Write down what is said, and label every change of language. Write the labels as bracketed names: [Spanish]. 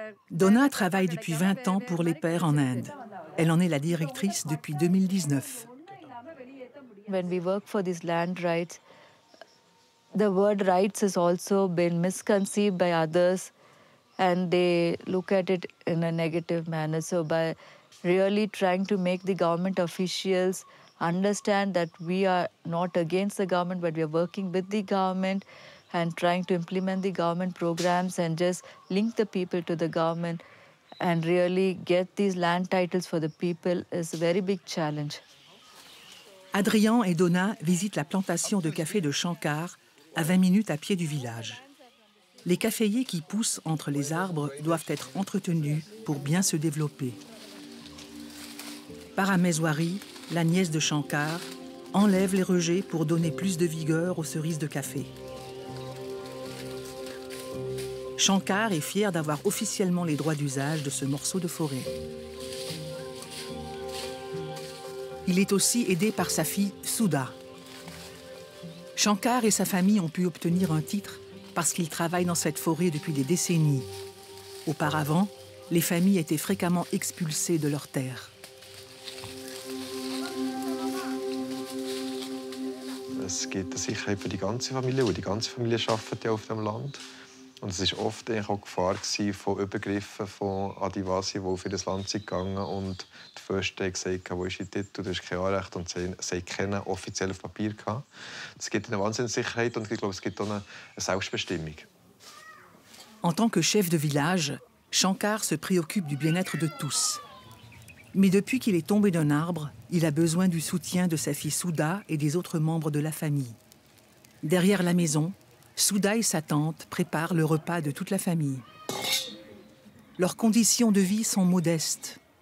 [French] Donna travaille depuis 20 ans pour les pères en Inde. Elle en est la directrice depuis 2019. [English] When we work for these land rights, the word rights has also been misconceived by others and they look at it in a negative manner. So by really trying to make the government officials understand that we are not against the government, but we are working with the government and trying to implement the government programs and just link the people to the government and really get these land titles for the people is a very big challenge. [French] Adrian et Donna visitent la plantation de café de Shankar à 20 minutes à pied du village. Les caféiers qui poussent entre les arbres doivent être entretenus pour bien se développer. Parameswari, la nièce de Shankar, enlève les rejets pour donner plus de vigueur aux cerises de café. Shankar est fier d'avoir officiellement les droits d'usage de ce morceau de forêt. Il est aussi aidé par sa fille Sudha. Shankar et sa famille ont pu obtenir un titre parce qu'ils travaillent dans cette forêt depuis des décennies. Auparavant, les familles étaient fréquemment expulsées de leurs terres. [German] Es gibt eine Sicherheit für die ganze Familie, und die ganze Familie arbeitet ja auf dem Land. Und es war oft auch Gefahr von Übergriffen von Adivasi, die auf ihr Land sind gegangen und die Fürsten haben gesagt, wo ist Ihr Titel, du hast kein Anrecht, und sie haben keinen offiziell auf Papier gehabt. Es gibt eine Wahnsinnssicherheit und ich glaube, es gibt auch eine Selbstbestimmung. [French] En tant que chef de village, Shankar se préoccupe du bien-être de tous. Mais depuis qu'il est tombé d'un arbre, il a besoin du soutien de sa fille Sudha et des autres membres de la famille. Derrière la maison, Sudha et sa tante préparent le repas de toute la famille. Leurs conditions de vie sont modestes.